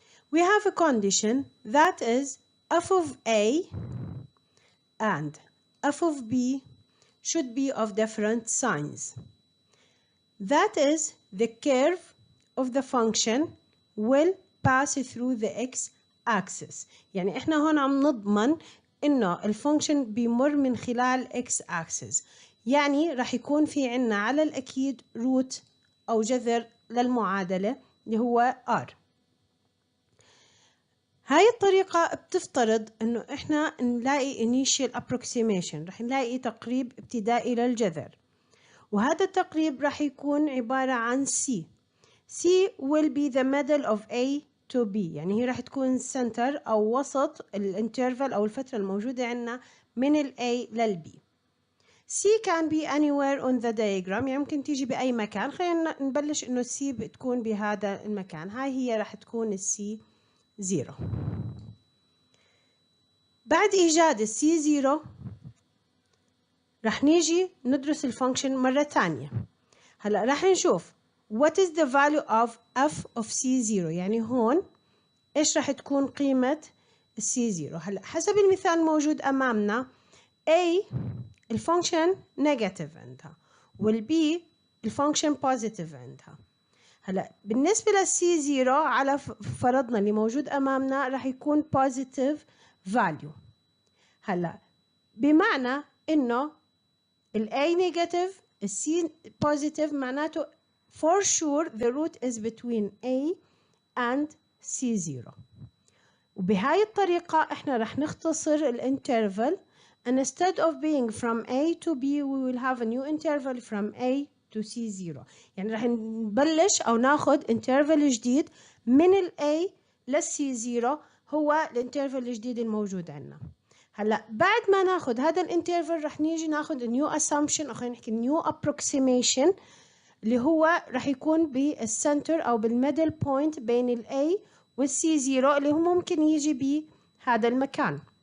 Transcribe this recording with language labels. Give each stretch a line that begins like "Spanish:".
English: We have a condition that is f of a and f of b should be of different signs. That is, the curve of the function will pass through the x-axis.
Arabic: يعني احنا هون عم نضمن انه الفانكشن بيمر من خلال x-axis. يعني راح يكون في عنا على الأكيد روت أو جذر للمعادلة اللي هو r. هاي الطريقة بتفترض انه احنا نلاقي initial approximation، راح نلاقي تقريب ابتدائي للجذر، وهذا التقريب راح يكون عبارة عن C.
English: C will be the middle of A to B،
Arabic: يعني هي راح تكون center أو وسط الانترفال أو الفترة الموجودة عنا من ال A لل B.
English: C can be anywhere on the diagram،
Arabic: يعني ممكن تيجي بأي مكان. خلينا نبلش إنه C بتكون بهذا المكان. هاي هي راح تكون ال C0. بعد إيجاد ال C0 راح نيجي ندرس الفانكشن مرة تانية. هلا راح نشوف
English: what is the value of f of c0،
Arabic: يعني هون ايش راح تكون قيمة c0. هلا حسب المثال الموجود امامنا a الفانكشن نيجاتيف عندها والb الفانكشن بوزيتيف عندها. هلا بالنسبة للc0 على فرضنا اللي موجود امامنا راح يكون بوزيتيف فاليو. هلا بمعنى انه
English: ال A negative ال C positive معناته for sure the root is between A and C0.
Arabic: وبهاي الطريقة احنا رح نختصر الانترفال.
English: Instead of being from A to B we will have a new interval from A to C0.
Arabic: يعني رح نبلش أو ناخد interval جديد من ال A لل C0 هو الانترفال الجديد الموجود عنا. هلا بعد ما ناخد هذا الانترفال رح نيجي ناخد نيو اسامبشن او خلينا نحكي نيو ابروكسيميشن اللي هو رح يكون بالسنتر او بالميدل بوينت بين الاي والسي 0 اللي هو ممكن يجي بهذا المكان.